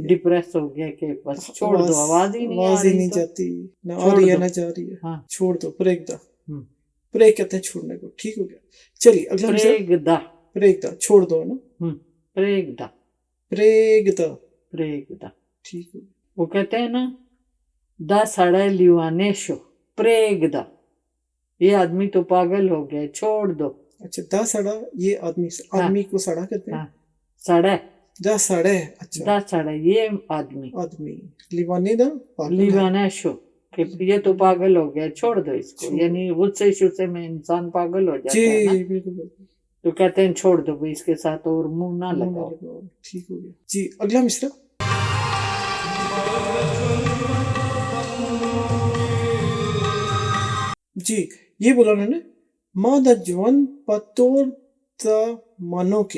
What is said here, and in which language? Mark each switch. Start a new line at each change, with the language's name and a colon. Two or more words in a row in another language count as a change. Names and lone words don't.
Urdu: ڈپریس ہو گیا کہ بس چھوڑ دو آواز ہی نہیں جاتی, نہ آ رہی ہے نہ جا رہی ہے. چھوڑ دو.
Pashto: پریگ دا.
Urdu: پریگ کہتے ہیں چھوڑنے کو. ٹھیک ہو گیا. چلیے اگلا.
Pashto: پریگ دا
Urdu: چھوڑ دو نا.
Pashto: پریگ دا.
Urdu: ٹھیک ہو گیا. وہ کہتے ہیں نا
Pashto: دا سڑے لیوانے شو پریگ دا,
Urdu: یہ آدمی تو پاگل ہو گیا, چھوڑ دو. اچھا
Pashto: دا سڑا,
Urdu: یہ آدمی کو سڑا کہتے ہیں.
Pashto: سڑے دا سڑے. اچھا دا سڑے یہ آدمی. لیوانے دا لیوانے شو
Urdu: کہ یہ تو پاگل ہو گیا, چھوڑ دو اس کو. یعنی غصے میں انسان پاگل ہو جاتا ہے نا. بالکل. تو کہتے ہیں چھوڑ دو اس کے ساتھ اور منہ نہ لگاؤ. ٹھیک ہو گیا جی. اگلا مصرع. جی یہ بولا انہوں نے
Punjabi: ماں دا جوان پتور تا مانو کے.